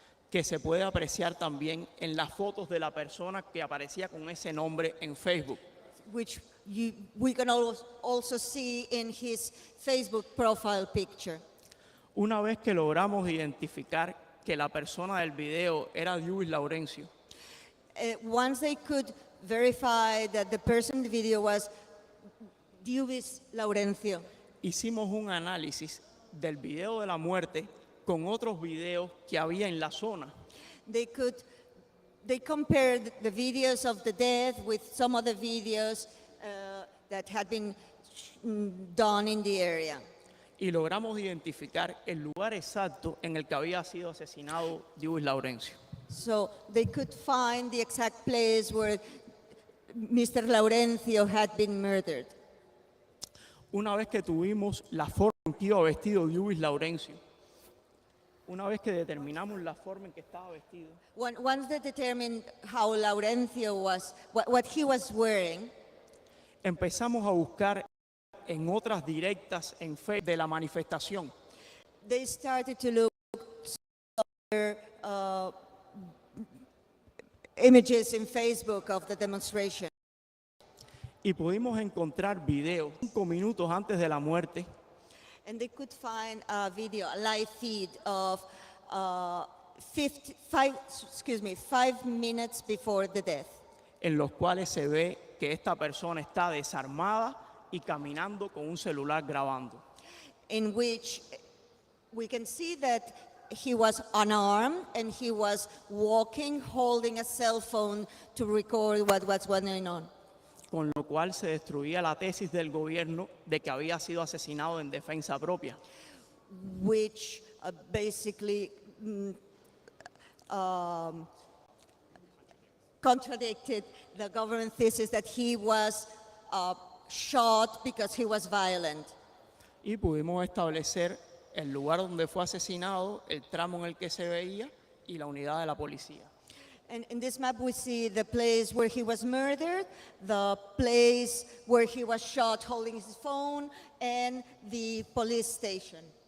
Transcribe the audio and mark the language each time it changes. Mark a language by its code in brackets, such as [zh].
[es] Que se puede apreciar también en las fotos de la persona que aparecía con ese nombre en Facebook. [en] which we can also see in his Facebook profile picture. [es] Una vez que logramos identificar que la persona del video era Luis Laurencio, [en] Once they could verify that the person in the video was Luis Laurencio, [es] hicimos un análisis del video de la muerte con otros videos que había en la zona. [en] they compared the videos of the death with some other videos that had been done in the area. [es] Y logramos identificar el lugar exacto en el que había sido asesinado Luis Laurencio. [en] So they could find the exact place where Mr. Laurencio had been murdered. [es] Una vez que tuvimos la forma en que iba vestido Luis Laurencio, una vez que determinamos la forma en que estaba vestido, [en] Once they determined how Laurencio was, what he was wearing, [es] empezamos a buscar en otras directas en Facebook de la manifestación. [en] they started to look for images in Facebook of the demonstration. [es] Y pudimos encontrar videos 5 minutos antes de la muerte [en] And they could find a video, a live feed of 5 minutes before the death, [es] en los cuales se ve que esta persona está desarmada y caminando con un celular grabando. [en] in which we can see that he was unarmed and he was walking, holding a cell phone to record what was going on. [es] Con lo cual se destruía la tesis del gobierno de que había sido asesinado en defensa propia. [en] Which basically contradicted the government thesis that he was shot because he was violent. [es] Y pudimos establecer el lugar donde fue asesinado, el tramo en el que se veía y la unidad de la policía. [en] And in this map we see the place where he was murdered, the place where he was shot holding his phone, and the police station.